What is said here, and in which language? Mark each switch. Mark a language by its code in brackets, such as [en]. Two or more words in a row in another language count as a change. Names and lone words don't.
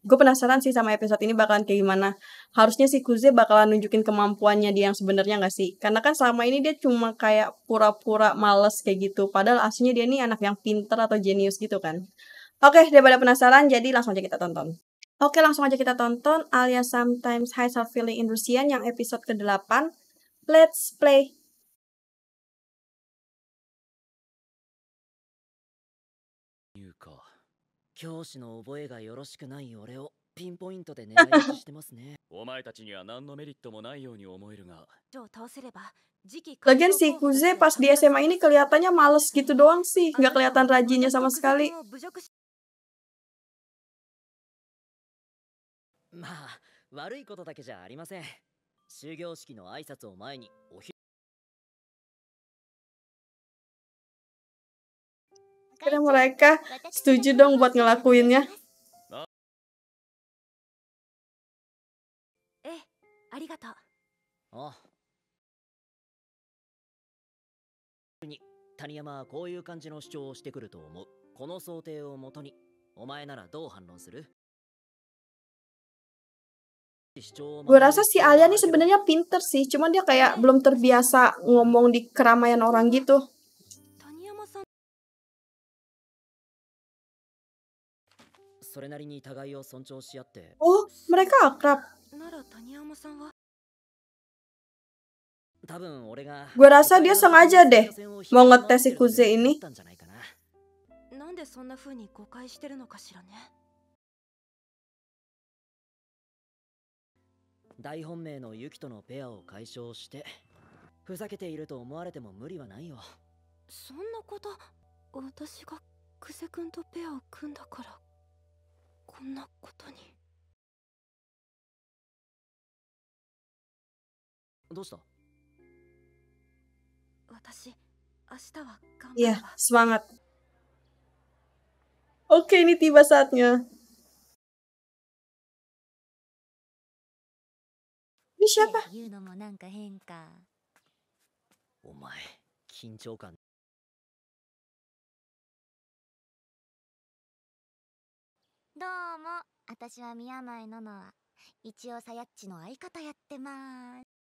[id] Gue penasaran sih sama episode ini bakalan kayak gimana. Harusnya si Kuze bakalan nunjukin kemampuannya dia yang sebenarnya nggak sih? Karena kan selama ini dia cuma kayak pura-pura males kayak gitu. Padahal aslinya dia nih anak yang pinter atau jenius gitu kan. Oke, daripada penasaran, jadi langsung aja kita tonton. Oke, langsung aja kita tonton alias Sometimes Hides Her Feeling in Russian yang episode ke-8. [en] Let's play. [ja] いうか、教師の覚えがよろしくない俺をピンポイントで狙い撃ちしてますね。お前たちには何のメリットもないように思えるが。 [id] Lagian si Kuze pas di SMA ini kelihatannya males gitu doang sih, nggak kelihatan rajinnya sama sekali. [ja] まあ、悪いことだけじゃありません。終業式の挨拶を前にお昼。 [id] Akhirnya mereka setuju dong buat ngelakuinnya. Arigato. Oh. [ja] 谷山はこういう感じの主張をしてくると思う。この想定をもとに、お前ならどう反論する？ [id] Gue rasa si Alia nih sebenarnya pinter sih, cuman dia kayak belum terbiasa ngomong di keramaian orang gitu. Oh, mereka akrab. Gue rasa dia sengaja deh mau ngetes si Kuze ini. [ja] なんでそんな風に誤解してるのかしらね。大本命のユキとのペアを解消してふざけていると思われても無理はないよ。そんなこと、私がクゼ君とペアを組んだからこんなことに。どうした？私、明日は頑張るわ。 [id] Iya, semangat. Oke, ini tiba saatnya. Ini siapa? [ja] お前、緊張感。どうも、私は宮前ののは一応さやっちの相方やってます。